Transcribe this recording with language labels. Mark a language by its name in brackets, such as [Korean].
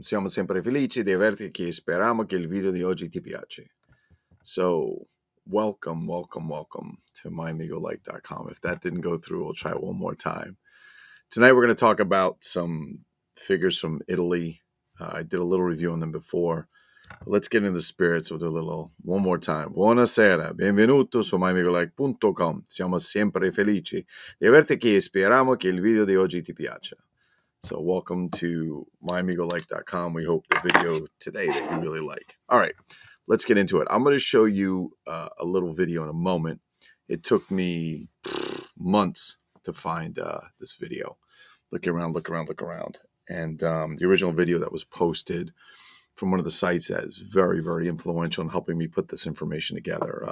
[Italian] Siamo sempre felici di averti qui e speriamo che il video di oggi ti piace. [English] So, welcome to mymigolike.com. If that didn't go through, we'll try it one more time. Tonight we're going to talk about some figures from Italy. I did a little review on them before. Let's get into the spirits. We'll do a little one more time. [Italian] Buonasera, benvenuto su mymigolike.com. Siamo sempre felici di averti qui e speriamo che il video di oggi ti piace. [English] So welcome to mymigolike.com. We hope the video today that you really like. All right, let's get into it. I'm going to show you a little video in a moment. It took me months to find this video. Look around. And the original video that was posted from one of the sites that is very, very influential in helping me put this information together.